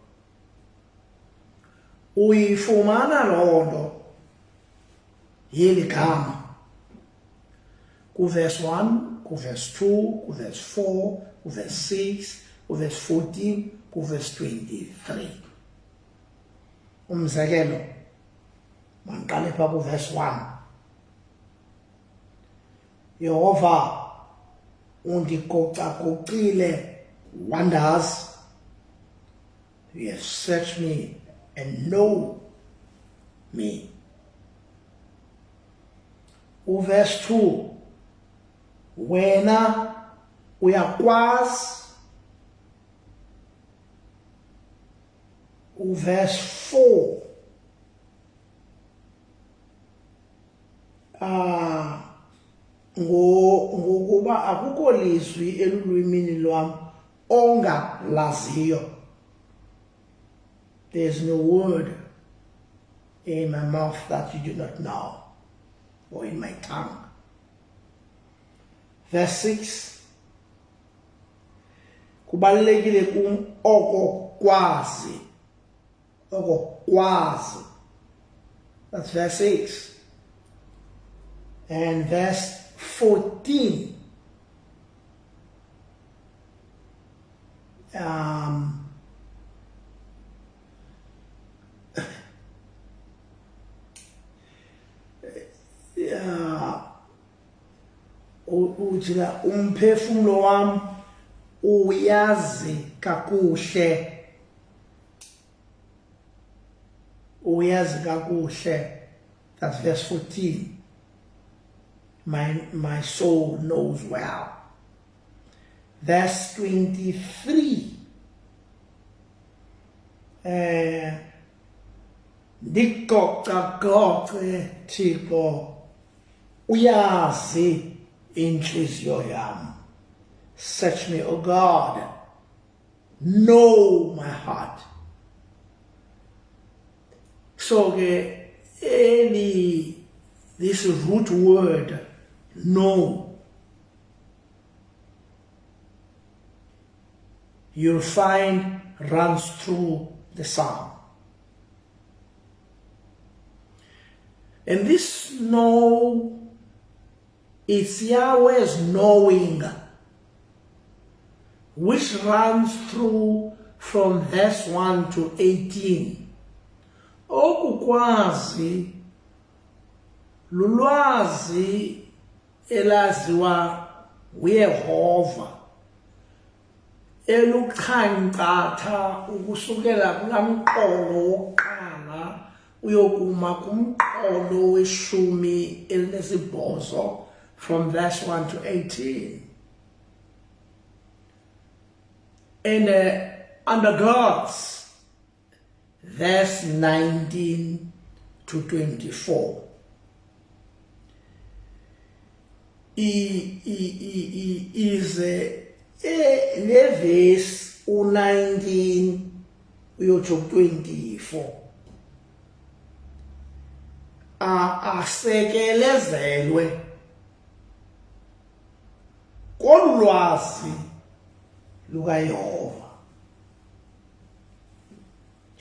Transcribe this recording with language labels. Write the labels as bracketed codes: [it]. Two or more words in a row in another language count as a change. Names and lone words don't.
[xh] Uyifumana loo nto yeli gama kuverse 1, kuverse 2, kuverse 4, kuverse 6, kuverse 14, kuverse 23. Umzekelo, mandiqale pha kuverse 1. Yehova undigocagocile wonders. [en] You have searched me and know me. Verse 2. [xh] Wena uyakwazi. [en] Verse 4. [xh] Ngokuba akukho lizwi elulwimini lwam ongalaziyo. [en] There's no word in my mouth that you do not know, or in my tongue. Verse 6. [xh] Kubalulekile kum oko kwazi. Oko kwazi. [en] That's verse 6. And verse 14. [xh] Ujila umphefumulo wam uyazi kakuhle. Uyazi kakuhle. [en] That's verse 14. My soul knows well. Verse 23. [xh] Ndikocacoce Thixo uyazi inhliziyo yam. [en] Search me, O God, know my heart. So this root word know, you'll find runs through the psalm. And this know, it's Yahweh's knowing, which runs through from verse 1 to 18. [xh] Okukwazi lulwazi elaziwa uYehova elukhankatha ukusukela kulamqolo wokuqala uyokuma kumqolo weshumi elinesibhozo [en] from verse 1 to 18. And undergirds verse 19 to 24. [xh] Is le verse 19 uyotsho 24 asekelezelwe kolwazi lukaYehova.